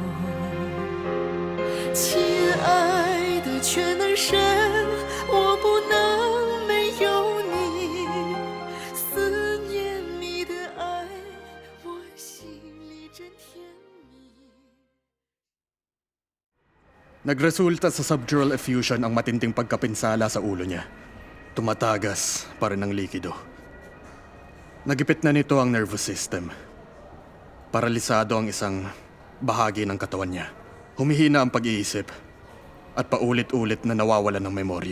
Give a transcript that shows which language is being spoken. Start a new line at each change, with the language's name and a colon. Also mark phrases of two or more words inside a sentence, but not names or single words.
Chinese: 亲爱的全能神，我不能没有你，思念你的爱，我心里真甜蜜。
Filipino: Nagresulta sa
English: subdural effusion
Filipino: ang matinding pagkapinsala sa ulo niya. Tumatagas pa rin ang likido. Nagipit na nito ang
English: nervous system.
Filipino: Paralisado ang isang bahagi ng katawan niya. Humihina ang pag-iisip at paulit-ulit na nawawalan ng memorya.